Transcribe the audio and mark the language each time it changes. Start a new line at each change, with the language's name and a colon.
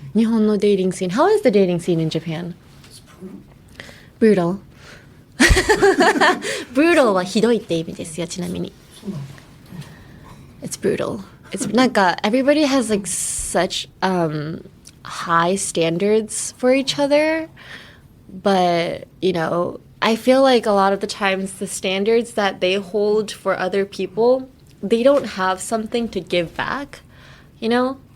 Japanese: 日本の
English: dating scene. How is the dating scene in Japan? It's brutal.
Japanese: Brutal はひどいって意味ですよ、ちなみに。
English: It's brutal. It's なんか everybody has like such high standards for each other, but you know, I feel like a lot of the times the standards that they hold for other people, they don't have something to give back, you know?